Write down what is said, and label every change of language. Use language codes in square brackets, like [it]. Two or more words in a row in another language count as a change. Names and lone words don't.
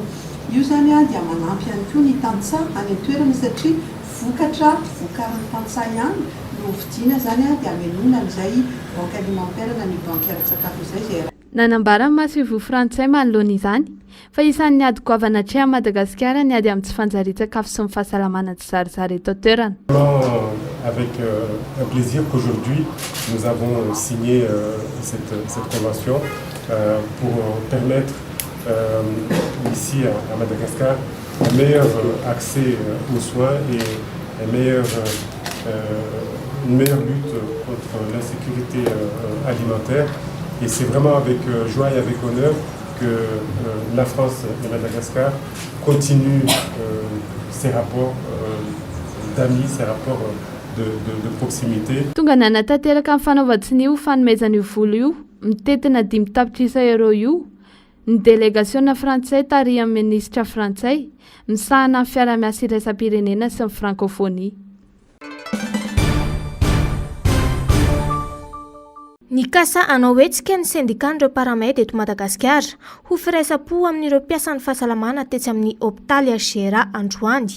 [mg] Io zany dia manampy ihany koa ny tantsaha any an-toerana satria vokatra vokarin'ny tantsaha ihany no vidiana zany dia amelona amin'izay banky alimentaire na ny banky ara-tsakafo izay nanambara masivo frantsay manoloana izany fa isan'ny ady goavana hatrea Madagasikara ny ady amin'ny tsy fanjarian-tsakafo sy ny fahasalamana tsy zarizary eto an-toerana. [fr] Avec un plaisir qu'aujourd'hui nous avons signé cette convention pour permettre ici à Madagascar un meilleur accès aux soins et une meilleure lutte contre l'insécurité alimentaire. Et c'est vraiment avec joie et avec honneur que la France et Madagascar continuent ces rapports d'amis, ces rapports de proximité. [mg] Tonga nanatanteraka amin'ny fanaovan-tsiny io fanomezana io vola io mitetina 5 tapitrisa euro io ny délégation frantsay tarihan'ny ministra frantsay misahana amin'ny fiara-miasa iraisam-pirenena sy ny francophonie. Ny kasa anao hetsika ny syndicat-n'ireo paramède eto Madagasikara ho firaisapo amin'ireo mpiasan'ny fahasalamana tetsy amin'ny hôpitaly Gera androany.